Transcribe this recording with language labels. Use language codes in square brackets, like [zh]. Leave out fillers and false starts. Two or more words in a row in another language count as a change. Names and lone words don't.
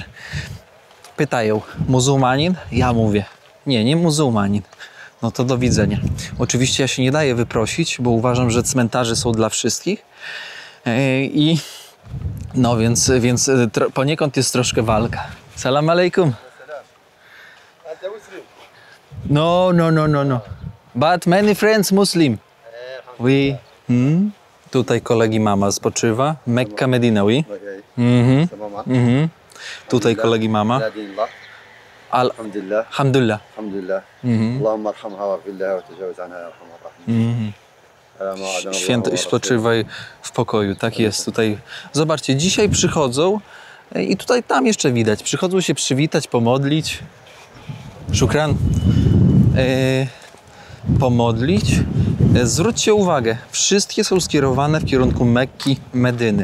[pl] Pytają, muzułmanin? Ja mówię, nie muzułmanin. No to do widzenia. Oczywiście ja się nie daję wyprosić, bo uważam, że cmentarze są dla wszystkich. No więc poniekąd jest troszkę walka. [ar] سلام عليكم. [pl] No. [en] But many friends Muslim. [pl] Tutaj kolegi mama spoczywa. Mekka, Medina, Tutaj kolegi mama. Alhamdulillah. [ar] اللهم ارحمها وفي الله وتجاوز عنها يا أرحم الراحمين. [pl] Święty spoczywaj w pokoju. Tak jest tutaj. Zobaczcie, dzisiaj przychodzą i tam jeszcze widać. Przychodzą się przywitać, pomodlić. Szukran. Pomodlić. Zwróćcie uwagę, wszystkie są skierowane w kierunku Mekki, Medyny.